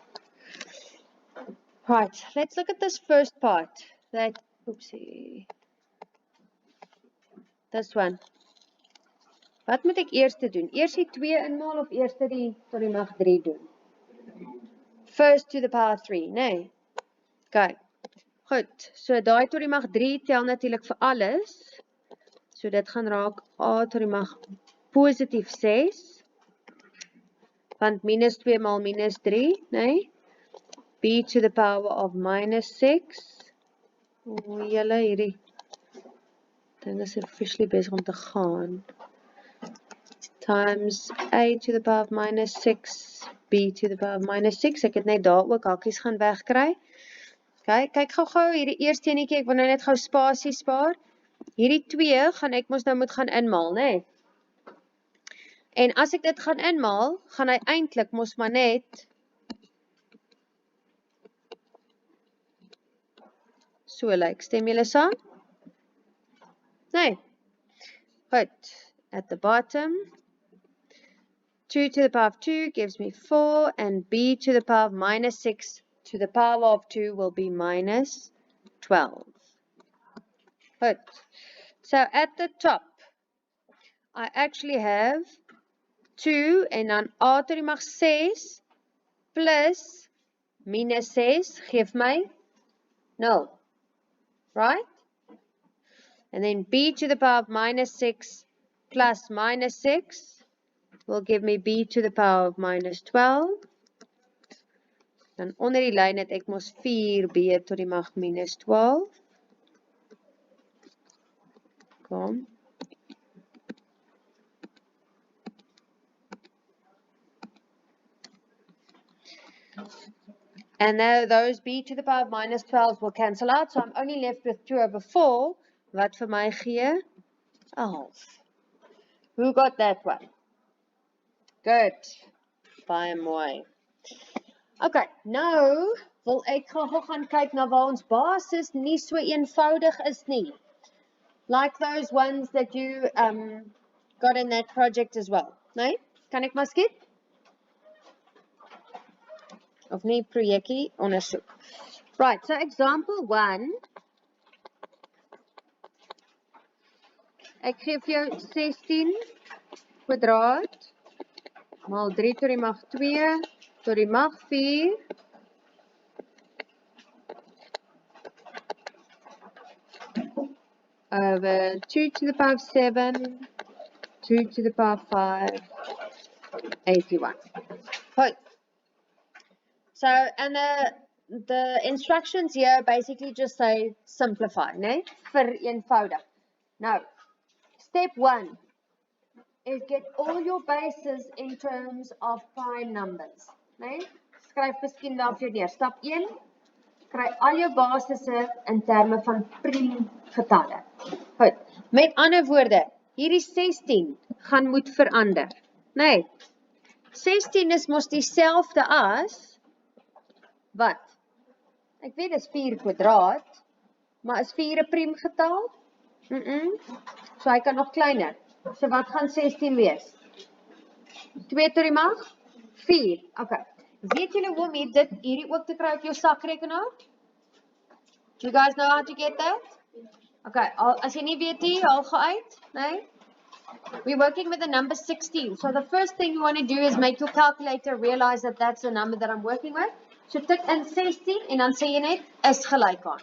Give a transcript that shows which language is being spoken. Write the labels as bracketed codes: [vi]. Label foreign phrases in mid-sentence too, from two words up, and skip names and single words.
[en] Right, let's look at this first part. Oopsie. This one. [af] Wat moet ek eers doen? Eers die 2 inmaal of eers die tot die mag 3 doen? [en] First to the power 3, nee. Okay. [af] Goed, so daai tot die mag 3 tel natuurlik vir alles. So dit gaan raak a tot die mag positief 6. Want minus 2 maal minus 3, nee. [en] B to the power of minus 6. [af] O, julle hierdie ding is officially besig om te gaan. [en] Times a to the power of minus 6, b to the power of minus 6. [af] Ek het net daar ook hakies gaan wegkry. Okay, kyk gou hierdie eerste enetjie, ek wil nou net gou spasie spaar. Hierdie 2 gaan ek mos nou moet gaan inmaal, né? Nee? En as ek dit gaan inmaal, gaan hy eintlik mos maar net so lyk. Stem julle saam? Nee. Goed. [en] At the bottom, 2 to the power of 2 gives me 4, and b to the power of minus 6 to the power of 2 will be minus 12. Good. So at the top, I actually have 2 [af] en dan a tot die mag 6 plus minus 6 geef my 0. [en] Right? And then b to the power of minus 6 plus minus 6 will give me b to the power of minus 12. [af] Dan onder die lyn het ek mos 4b tot die mag minus 12. Kom. [en] And now those b to the power of minus 12 will cancel out, so I'm only left with 2 over 4, [af] wat vir my gee 11. [en] Who got that one? Good. [af] Baie mooi. Okay, nou wil ek gou gaan kyk na waar ons basis nie so eenvoudig is nie. [en] Like those ones that you got in that project as well. [af] Nee? Kan ek maar skiet? Of nie projekkie ondersoek. [en] Right, so example 1. [af] Ek gee vir jou 16 kwadraat maal 3 tot die mag 2 tot die mag 4 [en] over 2 to the power of 7, 2 to the power of 5, 81. Good. So, and the instructions here basically just say simplify, né? [af] Vereenvoudig. [en] Now, step 1 is get all your bases in terms of prime numbers, né? [af] Skryf miskien daar vir jou neer. Stap 1, kry al jou basisse in terme van priem getalle. Goed. Met ander woorde, hierdie 16 gaan moet verander, né? 16 is mos dieselfde as wat? Ek weet dis 4 kwadraat, maar is 4 'n priem getal? So hy kan nog kleiner. So wat gaan 16 wees? 2 tot die mag 4. Okay. Weet julle hoe om hierdie ook te kry op jou sakrekenaar? [en] Do you guys know how to get that? [af] Okay, as jy nie weet nie, haal gou uit, nee? [en] We're working with the number 16. So the first thing you want to do is make your calculator realize that that's the number that I'm working with. [af] So tik in 16 en dan sê jy net is gelyk aan.